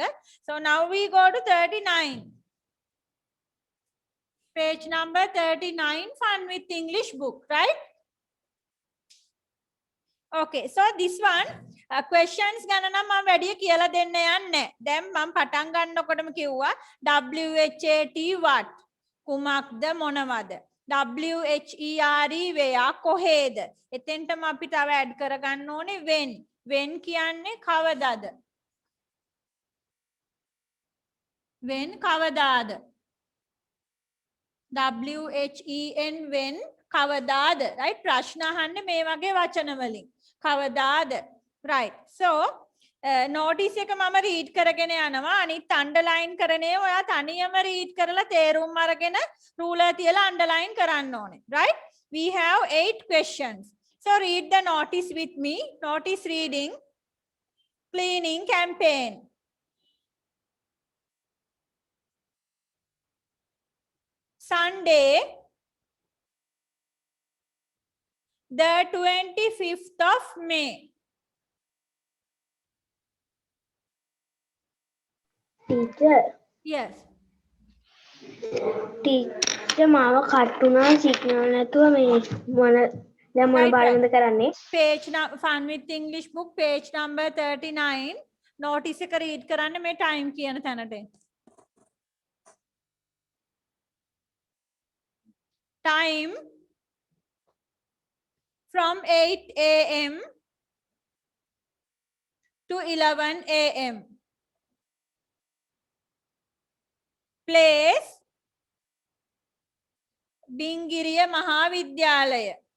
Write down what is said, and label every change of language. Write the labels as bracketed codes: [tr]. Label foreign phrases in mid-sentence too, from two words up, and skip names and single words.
[en] So now we go to 39. Page number 39, fun with English book, right? Okay, so this one questions [si] ගැන නම් මම වැඩි කියලා දෙන්න යන්නේ. දැන් මම පටන් ගන්නකොටම කිව්වා [en] WHAT what? [si] කුමක්ද මොනවද? [en] WHERE where [si] කොහෙද? එතෙන්ටම අපි තව ඇඩ් කරගන්න ඕනේ when. when කියන්නේ කවදාද? when කවදාද? [en] WHEN when [si] කවදාද? right? ප්‍රශ්න අහන්නේ මේ වගේ වචන වලින්. කවදාද? [en] right. [si] So notice එක මම read කරගෙන යනවා. අනිත් underline කරනේ ඔයා තනියම read කරලා තේරුම් අරගෙන ruler තියලා underline කරන්න ඕනේ. [en] right? We have 8 questions. So read the notice with me. Notice reading. Cleaning campaign. Sunday, the 25th of May. Teacher, Yes. [si] මාව කට්ටුනා සිග්නල් නැතුව මේ මොන දැන් මොන පාඩමද කරන්නේ? [en] Page fun with English book page number 39. [si] Notice එක read කරන්න මේ time කියන තැනට. [en] Time from 8 a.m. to 11 a.m. Place Bingiriya Mahavidyalaya.